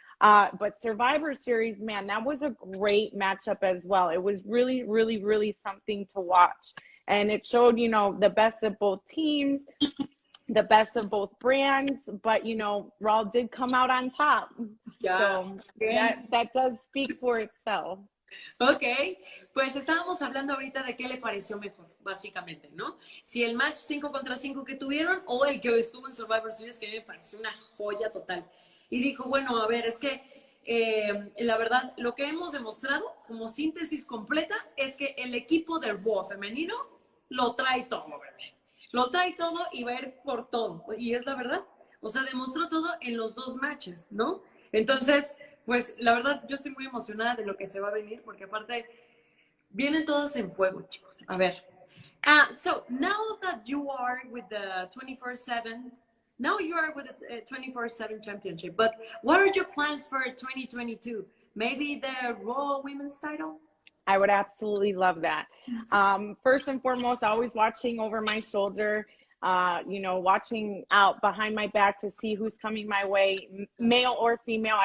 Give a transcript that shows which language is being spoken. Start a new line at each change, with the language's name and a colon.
English: But Survivor Series, man, that was a great matchup as well. It was really, really, really something to watch. And it showed, you know, the best of both teams, the best of both brands, but, you know, Raw did come out on top. Yeah. So that does speak for itself.
Spanish: Ok, pues estábamos hablando ahorita de qué le pareció mejor, básicamente, ¿no? Si el match 5 contra 5 que tuvieron o el que estuvo en Survivor Series, que me pareció una joya total. Y dijo, bueno, a ver, es que la verdad, lo que hemos demostrado como síntesis completa es que el equipo de Raw femenino lo trae todo, bebé. Lo trae todo y va a ir por todo. Y es la verdad. O sea, demostró todo en los 2 matches, ¿no? Entonces, pues la verdad, yo estoy muy emocionada de lo que se va a venir, porque aparte vienen todos en fuego, chicos. A ver.
English: So, now that you are with the 24/7, now you are with the 24/7 championship, but what are your plans for 2022? Maybe the Raw Women's title? I would absolutely love that. First and foremost, always watching over my shoulder, you know, watching out behind my back to see who's coming my way, male or female.